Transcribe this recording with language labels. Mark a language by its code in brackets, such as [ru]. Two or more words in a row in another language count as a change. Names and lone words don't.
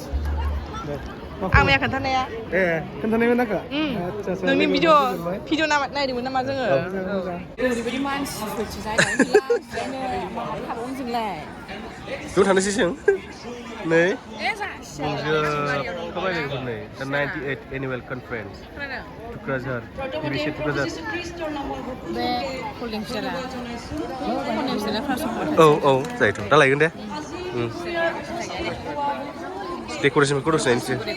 [brx] आं मैया खोन्थानाया खोन्थानायमोन आंखो नोंनि भिडिअ नायदोंमोन नामा जोङो ओरैबायदि मानसिफोरसो जायगायानो गैया बिदिनो माबा थाबावनो जोंलाय बेयाव थांनोसै जों नै बुंजोबखाबाय [en] नै the 98th annual conference Tukrajhar BBC Tukrajhar [brx] बे कल्डिं फिसारा औ जायोथ' दा लायगोन दे डेक'रेसनखौ दसे नायनोसै